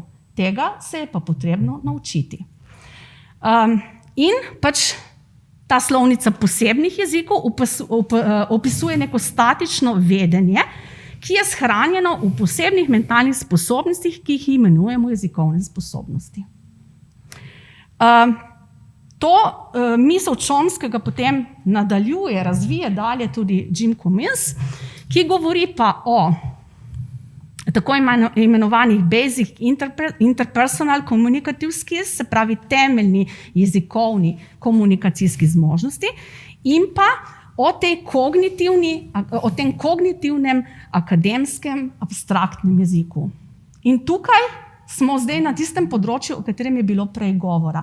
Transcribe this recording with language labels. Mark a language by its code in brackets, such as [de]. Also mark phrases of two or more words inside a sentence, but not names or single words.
[sl] Tega se je pa potrebno naučiti. In pač ta slovnica posebnih jezikov opisuje neko statično vedenje, ki je shranjeno v posebnih mentalnih sposobnostih, ki jih imenujemo jezikovne sposobnosti. To misel Chomskega potem nadaljuje, razvije dalje tudi Jim Cummins, ki govori pa o tako imenovanih [en] basic interpersonal communicative skills, [sl] se pravi temeljni jezikovni komunikacijski zmožnosti in pa o tem kognitivnem, akademskem, abstraktnem jeziku. In tukaj smo zdaj na tistem področju, o katerem je bilo prej govora.